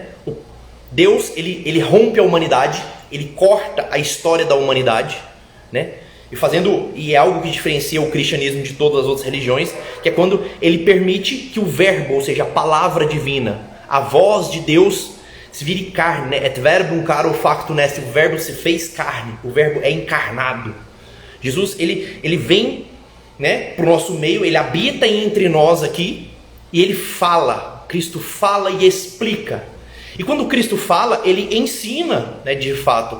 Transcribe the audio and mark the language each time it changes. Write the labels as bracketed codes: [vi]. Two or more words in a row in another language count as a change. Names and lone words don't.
[pt] Deus, ele rompe a humanidade, ele corta a história da humanidade, né? E é algo que diferencia o cristianismo de todas as outras religiões, que é quando ele permite que o verbo, ou seja, a palavra divina, a voz de Deus, se vire carne, né? [la] Et verbum caro factum est, [pt] o verbo se fez carne, o verbo é encarnado. Jesus, ele vem, né, para o nosso meio, ele habita entre nós aqui, e ele fala, Cristo fala e explica. E quando Cristo fala, ele ensina, né, de fato.